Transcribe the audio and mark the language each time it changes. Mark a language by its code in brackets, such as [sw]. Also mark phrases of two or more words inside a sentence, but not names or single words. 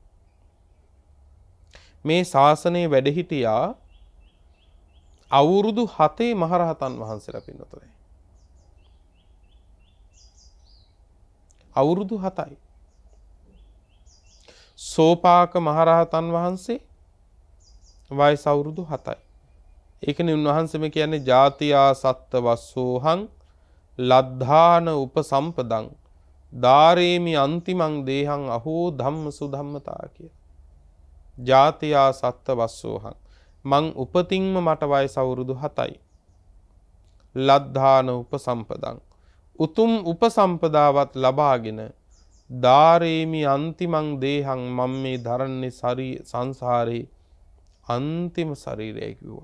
[si] මේ ශාසනයේ වැඩ හිටියා අවුරුදු 7 මහරහතන් වහන්සේලා පින්නතුනේ. අවුරුදු 7යි. සෝපාක මහරහතන් වහන්සේ වයස අවුරුදු 7යි. ඒකනේ උන්වහන්සේම කියන්නේ [pi] ජාතියා සත්ත වස්සෝහං ලද්ධාන උපසම්පදං ධාරේමි අන්තිමං දේහං අහෝ ධම්ම සුධම්මතා කිය. ජාතියා සත්ත වස්සෝහං, [si] මං උපතින්ම මට වයස අවුරුදු 7යි. [pi] ලද්ධාන උපසම්පදං, [si] උතුම් උපසම්පදාවත් ලබාගෙන [pi] ධාරේමි අන්තිමං දේහං, [si] මම මේ දරන්නේ සංසාරේ අන්තිම ශරීරයයි කිව්වා.